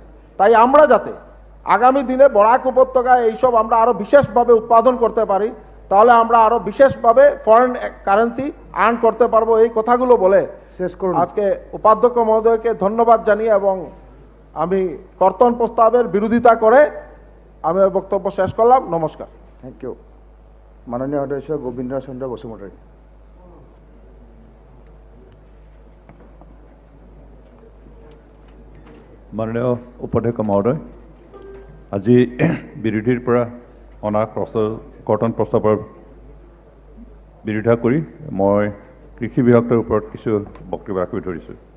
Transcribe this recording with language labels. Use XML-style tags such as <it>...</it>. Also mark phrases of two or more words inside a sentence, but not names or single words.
<bn>তাই আমরা যাতে আগামী দিনে বরাক উপত্যকায় এইসব আমরা আরও বিশেষভাবে উৎপাদন করতে পারি, তাহলে আমরা আরও বিশেষভাবে</bn> <en>foreign currency earn</en> <bn>করতে পারবো। এই কথাগুলো বলে শেষ করুন। আজকে উপাধ্যক্ষ মহোদয়কে ধন্যবাদ জানিয়ে এবং আমি কর্তন প্রস্তাবের বিরোধিতা করে আমি বক্তব্য শেষ করলাম। নমস্কার।</bn> <en>Thank you.</en> <bn>মাননীয় সদস্য গোবিন্দ্র চন্দ্র বসুমতাৰী।</bn> <as>মাননীয় উপাধ্যক্ষ মহোদয়, আজি বিৰোধীৰ পৰা অনা কৰ্তন প্ৰস্তাৱৰ বিৰোধিতা কৰি মই কৃষি বিভাগটোৰ ওপৰত কিছু বক্তব্য ৰাখিব ধৰিছোঁ।</as>